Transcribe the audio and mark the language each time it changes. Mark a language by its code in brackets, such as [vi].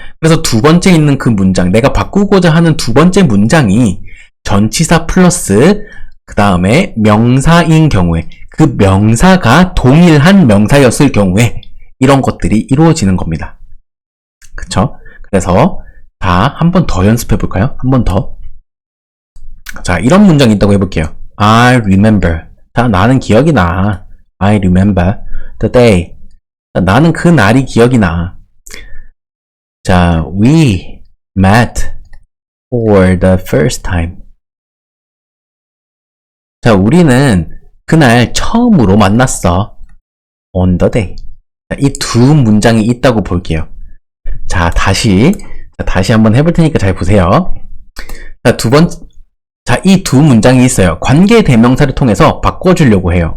[ko] 그래서 두 번째 있는 그 문장, 내가 바꾸고자 하는 두 번째 문장이 전치사 플러스 그 다음에 명사인 경우에, 그 명사가 동일한 명사였을 경우에 이런 것들이 이루어지는 겁니다. 그쵸? 그래서 자, 한 번 더 연습해 볼까요? 한 번 더. 자, 이런 문장이 있다고 해볼게요. [en] I remember. [ko] 자, 나는 기억이 나. [en] I remember the day. [ko] 자, 나는 그 날이 기억이 나. [en] 자, we met for the first time. [ko] 자, 우리는 그날 처음으로 만났어. [en] on the day. [ko] 자, 이 두 문장이 있다고 볼게요. 자, 다시 한번 해볼 테니까 잘 보세요. 자, 이 두 문장이 있어요. 관계 대명사를 통해서 바꿔주려고 해요.